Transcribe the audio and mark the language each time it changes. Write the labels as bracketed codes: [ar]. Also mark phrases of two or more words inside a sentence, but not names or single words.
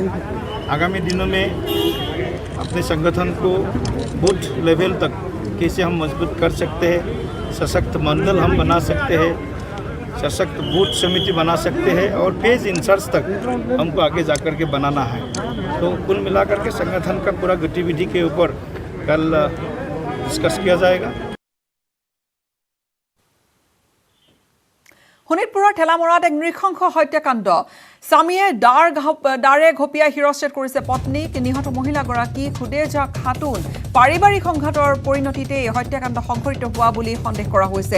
[hi] आगामी दिनों में अपने संगठन को [en] booth level [hi] तक कैसे हम मजबूत कर सकते हैं, सशक्त मंडल हम बना सकते हैं, सशक्त बूथ समिति बना सकते हैं और [en] page incharge [hi] तक हमको आगे जाकर के बनाना है। तो कुल मिलाकर के संगठन का पूरा गतिविधि के ऊपर कल डिस्कस किया जाएगा। [as] শোণিতপুৰৰ ঠেলামৰাত এক নৃশংস হত্যাকাণ্ড। স্বামীয়ে দাৰে ঘপিয়াই শিৰচ্ছেদ কৰিছে পত্নীক। নিহত মহিলাগৰাকী খুদেজা খাতুন। পাৰিবাৰিক সংঘাতৰ পৰিণতিতে এই হত্যাকাণ্ড সংঘটিত হোৱা বুলি সন্দেহ কৰা হৈছে।